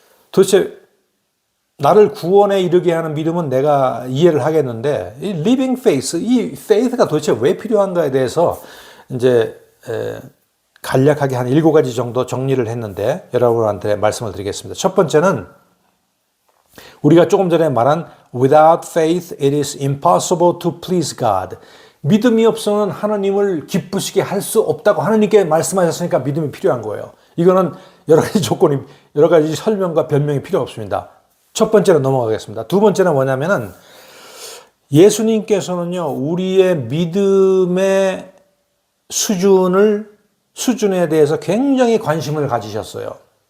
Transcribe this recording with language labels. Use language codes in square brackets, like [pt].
[ko] 도대체 나를 구원에 이르게 하는 믿음은 내가 이해를 하겠는데 이 [en] living faith, [ko] 이 faith가 도대체 왜 필요한가에 대해서 이제 간략하게 한 7가지 정도 정리를 했는데 여러분한테 말씀을 드리겠습니다. 첫 번째는 우리가 조금 전에 말한 [en] without faith it is impossible to please God. [ko] 믿음이 없으면 하나님을 기쁘시게 할 수 없다고 하나님께 말씀하셨으니까 믿음이 필요한 거예요. 이거는 여러 가지 조건이, 여러 가지 설명과 변명이 필요 없습니다. 첫 번째로 넘어가겠습니다. 두 번째는 뭐냐면은 예수님께서는요, 우리의 믿음의 수준에 대해서 굉장히 관심을 가지셨어요.